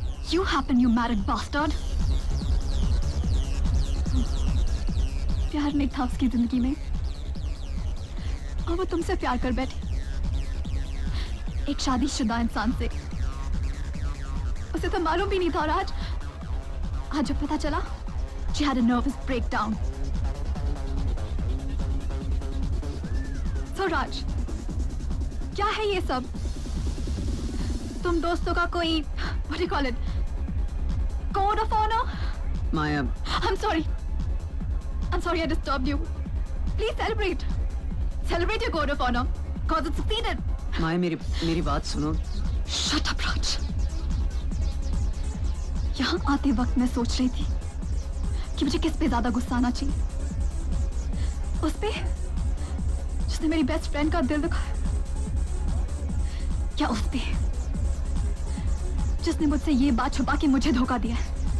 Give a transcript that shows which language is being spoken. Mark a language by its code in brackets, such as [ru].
[en] You happen, you married bastard. [hi] प्यार नहीं था उसकी जिंदगी में और वो तुमसे प्यार कर बैठी, एक शादीशुदा इंसान से। उसे तो मालूम भी नहीं था और आज जब पता चला, [en] she had a nervous breakdown. [hi] So राज, क्या है ये सब? तुम दोस्तों का कोई [en] what do you call it? Code of honor? Maya, I'm sorry I disturbed you. Please celebrate. Celebrate your code of honor, cause it succeeded. [hi] Maya, मेरी बात सुनो। [en] Shut up, Raj. [hi] यहाँ आते वक्त मैं सोच रही थी कि मुझे किस पे ज्यादा गुस्सा आना चाहिए, उस पे जिसने मेरी बेस्ट फ्रेंड का दिल दुखाया, या उस पे जिसने मुझसे ये बात छुपा के मुझे धोखा दिया है।